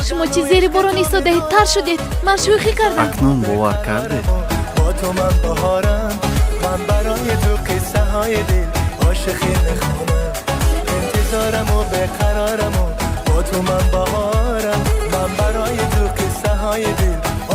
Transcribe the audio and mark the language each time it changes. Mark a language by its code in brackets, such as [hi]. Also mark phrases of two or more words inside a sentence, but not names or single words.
[tg] شما چی زیر باران ایستاده تر شدید؟ من شوخی کردم. акнун бовар карде با تو من بهارم، من برای تو قصه های دل عاشقی میخوانم، انتظارم و بقرارم و با تو من بهارم، من برای تو قصه های دل